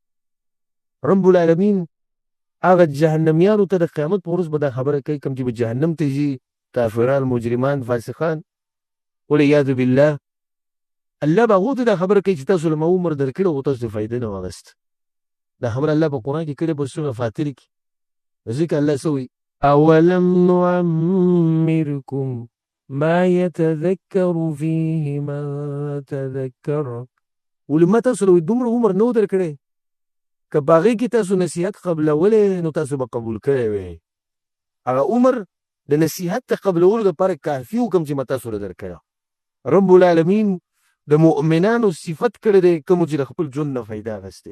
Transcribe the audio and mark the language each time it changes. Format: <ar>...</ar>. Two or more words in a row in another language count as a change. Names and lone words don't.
<ps>رب العالمین هغه جهنمیانو ته د قیامت په ورځ به دا خبره کوي کوم چې به جهنم ته ځي، کافران، مجرمان، فاسقان،</ps> <ar>والعیاذ بالله.</ar> <ps>الله به هغو ته دا خبره کوي چې تاسو له ما عمر درکړی او تاسو فایده نه واخیست. دا خبره الله په قرآن کې کړې په سورة فاطر کې. ځکه الله څه وایي</ps> <ar>اولم نعمرکم ما يتذکر فیه من تذکر.</ar> <ps>ولې ما تاسو له دومره عمر نه و درکړی، که په هغې کې تاسو نصیحت قبلولی نو تاسو به قبول کړی وی. هغه عمر د نصیحت ته قبلولو دپاره کافي و کوم چې ما تاسو له درکړی. رب العالمین د مؤمنانو صفت کړی دی کومو چې د خپل ژوند نه فایده اخیستې.</ps>